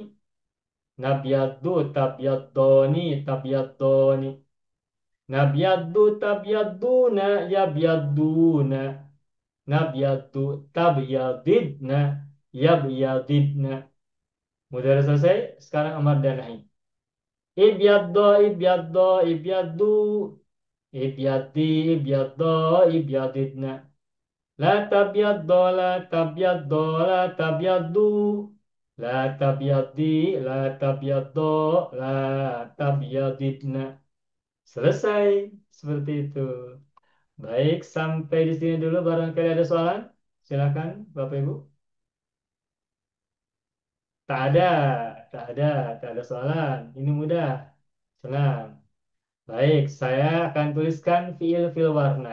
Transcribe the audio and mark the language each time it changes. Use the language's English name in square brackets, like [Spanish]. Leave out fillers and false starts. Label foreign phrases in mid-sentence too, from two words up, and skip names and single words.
[Arabic] نبيضّ تبيضّان تبيضّان. نبيضّ تبيضّون يبيضّون. نبيضّ تبيضضن يبيضضن. [Malay] Mudah selesai. Sekarang amar dan nahi. [Arabic] ابيضّ، ابيضّا، ابيضّوا. ابيضّي، ابيضّا، ابيضضن. لا تبيضّ، لا تبيضّا، لا تبيضّوا. لا تبيضّي، لا تبيضّا، لا تبيضضن. [Malay] Selesai. Seperti itu. Baik, sampai di sini dulu. Barangkali ada soalan? Silakan, Bapak Ibu. Tak ada, tak ada, tak ada soalan. Ini mudah, senang. Baik, saya akan tuliskan fiil-fiil warna.